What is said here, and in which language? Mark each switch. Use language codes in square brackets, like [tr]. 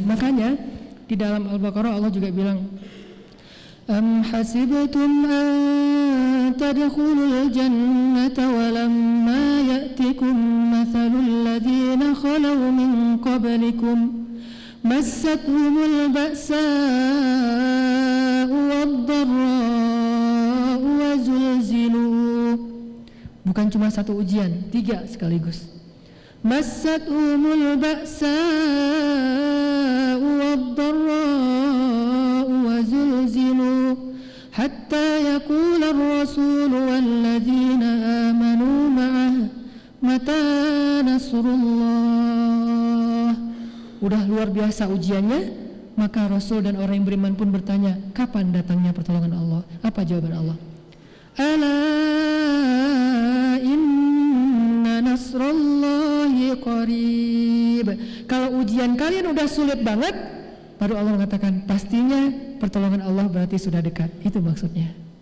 [id] Makanya di dalam Al-Baqarah Allah juga bilang, [ar] Am hasibatum antadkhulul jannata walamma ya'tikum mathalul ladhina khalaw min qablikum مستهم البأساء والضراء وزلزلوا. [id] Bukan cuma satu ujian, tiga sekaligus. [ar] مستهم البأساء والضراء وزلزلوا حتى يقول الرسول والذين آمنوا معه متى نصر الله. [id] Udah luar biasa ujiannya, maka Rasul dan orang yang beriman pun bertanya, kapan datangnya pertolongan Allah? Apa jawaban Allah? [ar] Ala inna nasrallahi qarib. [id] Kalau ujian kalian udah sulit banget, baru Allah mengatakan, pastinya pertolongan Allah berarti sudah dekat. Itu maksudnya.